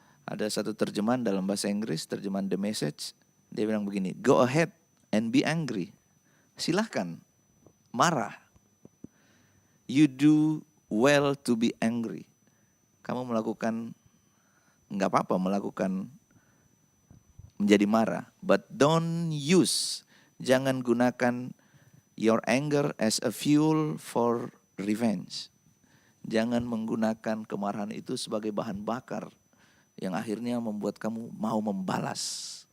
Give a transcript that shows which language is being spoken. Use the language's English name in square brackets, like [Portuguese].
[Indonesian] Ada satu terjemahan dalam bahasa Inggris, terjemahan The Message, dia bilang begini, [English] go ahead and be angry. [Indonesian] Silahkan, marah. [English] You do well to be angry. [Indonesian] Kamu melakukan, enggak apa-apa melakukan menjadi marah. [English] But don't use, [Indonesian] jangan gunakan [English] your anger as a fuel for revenge. [Indonesian] Jangan menggunakan kemarahan itu sebagai bahan bakar yang akhirnya membuat kamu mau membalas.